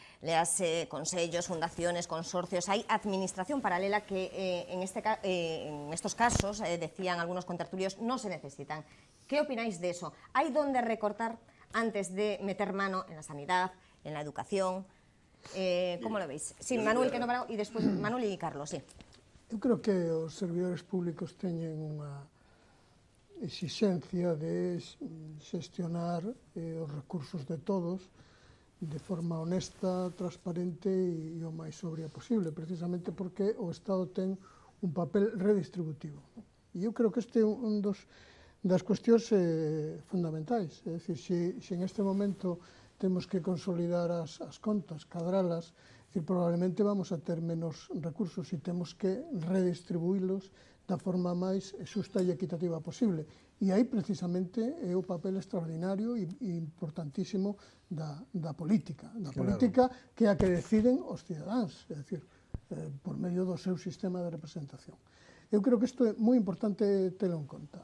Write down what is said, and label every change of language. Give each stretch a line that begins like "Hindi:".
Spanish: Léase consellos, fundaciones, consorcios, hay administración paralela que en estos casos, decían algunos contertulios, no se necesitan. ¿Qué opináis de eso? ¿Hay dónde recortar antes de meter mano en la sanidad, en la educación? ¿Cómo lo veis?
Galician: Sí, Manuel, que no parou, e despois Manuel e Carlos, sí. Eu creo que os servidores públicos teñen unha exigencia de xestionar os recursos de todos de forma honesta, transparente e o máis sobria posible, precisamente porque o Estado ten un papel redistributivo. E eu creo que este é un das cuestións fundamentais. É dicir, se en este momento temos que consolidar as contas, cadralas, probablemente vamos a ter menos recursos e temos que redistribuílos da forma máis xusta e equitativa posible. E aí, precisamente, é o papel extraordinario e importantísimo da política. Da política que é a que deciden os cidadáns, é dicir, por medio do seu sistema de representación. Eu creo que isto é moi importante telo en conta.